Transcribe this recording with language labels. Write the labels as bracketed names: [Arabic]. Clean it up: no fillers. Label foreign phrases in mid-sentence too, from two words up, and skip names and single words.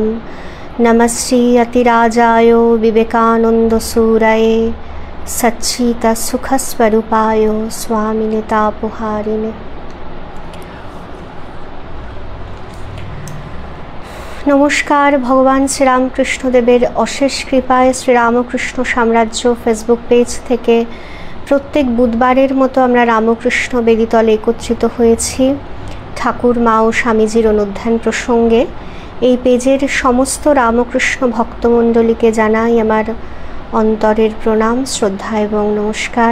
[Sanskrit] नमस्ते अतिराजाय विवेकानन्दसूरये सच्चिदानन्दसुखस्वरूपाय स्वामिने तापहारिणे। [Bangla] नमस्कार। ভগবান শ্রীরামকৃষ্ণদেবের অশেষ কৃপায় শ্রীরামকৃষ্ণ সাম্রাজ্য ফেসবুক পেজ থেকে প্রত্যেক বুধবারের মতো আমরা রামকৃষ্ণ বেদিতলে একত্রিত হয়েছি ঠাকুর মা ও স্বামীজির অনুধ্যান প্রসঙ্গে। এই পেজের সমস্ত রামকৃষ্ণ ভক্তমণ্ডলীকে জানাই আমার অন্তরের প্রণাম, শ্রদ্ধা এবং নমস্কার।